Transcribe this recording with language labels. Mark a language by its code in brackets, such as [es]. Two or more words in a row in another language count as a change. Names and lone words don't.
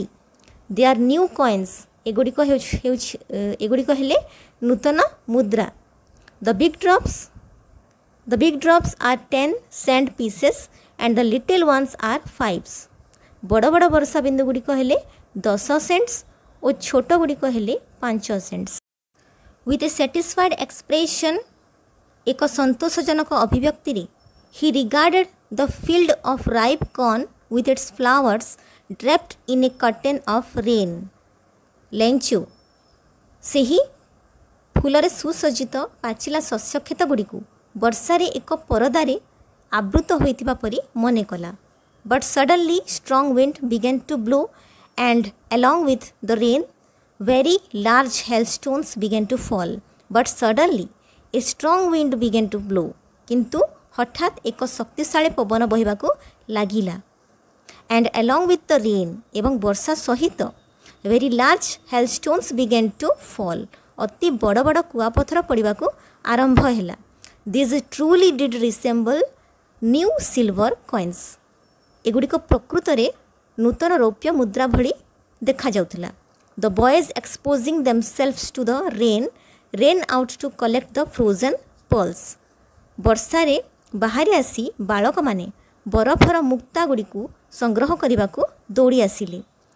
[en] They are new coins, [or] ଏଗୁଡ଼ିକ ହେଲେ ନୂତନ ମୁଦ୍ରା। [en] The big drops are 10 cent pieces and the little ones are 5s। [or] ବଡ଼ ବଡ଼ ବର୍ଷା ବିନ୍ଦୁ ଗୁଡ଼ିକ ହେଲେ 10 cents ଓ ଛୋଟ ଗୁଡ଼ିକ ହେଲେ 5 cents। [en] with a satisfied expression, [or] ଏକ ସନ୍ତୋଷଜନକ ଅଭିବ୍ୟକ୍ତିରେ [en] he regarded the field of ripe corn with its flowers draped in a curtain of rain। [or] ଲେଞ୍ଚୁ, ସେହି ଫୁଲରେ ସୁସଜ୍ଜିତ ପାଚିଲା ଶସ୍ୟ କ୍ଷେତ ଗୁଡ଼ିକୁ ବର୍ଷାରେ ଏକ ପରଦାରେ ଆବୃତ ହୋଇଥିବା ପରି ମନେ କଲା। [en] But suddenly strong wind began to blow and along with the rain very large hailstones began to fall। But suddenly a strong wind began to blow। [or] କିନ୍ତୁ ହଠାତ୍ ଏକ ଶକ୍ତିଶାଳୀ ପବନ ବହିବାକୁ ଲାଗିଲା। [en] And along with the rain, [or] ଏବଂ ବର୍ଷା ସହିତ [en] very large hailstones began to fall। [or] ଅତି ବଡ଼ ବଡ଼ କୁଆପଥର ପଡ଼ିବାକୁ ଆରମ୍ଭ ହେଲା। [en] These truly did resemble new silver coins। [or] ଏଗୁଡ଼ିକ ପ୍ରକୃତରେ ନୂତନ ରୌପ୍ୟ ମୁଦ୍ରା ଭଳି ଦେଖାଯାଉଥିଲା। [en] The boys exposing themselves to the rain ran out to collect the frozen pearls। [or] ବର୍ଷାରେ ବାହାରି ଆସି ବାଳକମାନେ ବରଫର ମୁକ୍ତା ଗୁଡ଼ିକୁ ସଂଗ୍ରହ କରିବାକୁ ଦୌଡ଼ି ଆସିଲେ।